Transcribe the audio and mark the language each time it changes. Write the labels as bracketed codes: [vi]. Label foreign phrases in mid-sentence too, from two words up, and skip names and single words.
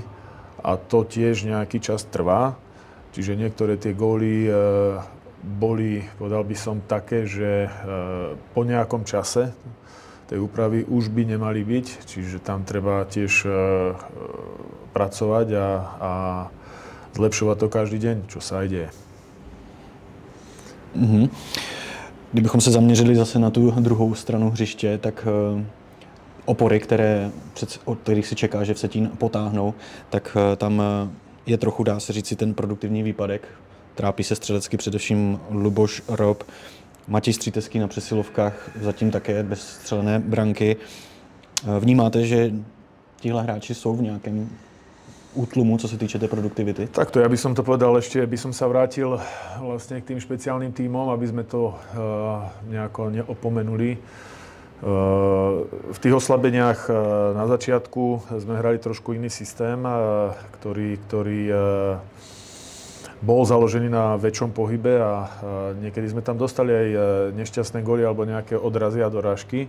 [sk] A to tiež nejaký čas trvá. Čiže niektoré tie góly boli, povedal by som, také, že po nejakom čase tej úpravy už by nemali byť. Čiže tam treba tiež pracovať a zlepšovať to každý deň, čo sa aj deje. [cs] Kdybychom se zaměřili zase na tu druhou stranu hřiště, tak opory, od kterých si čeká, že Vsetín potáhnou, tak tam je trochu, dá se říct, ten produktivní výpadek. Trápí se střelecky především Luboš Rob, Matěj Stříteský na přesilovkách, zatím také bez střelené branky. Vnímáte, že tihle hráči jsou v nějakém útlumu, co se týče té produktivity? [sk] Takto, ja by som to povedal ešte, by som sa vrátil vlastne k tým špeciálnym tímom, aby sme to nejako neopomenuli. V tých oslabeniach na začiatku sme hrali trošku iný systém, ktorý bol založený na väčšom pohybe a niekedy sme tam dostali aj nešťastné góly alebo nejaké odrazy a dorážky.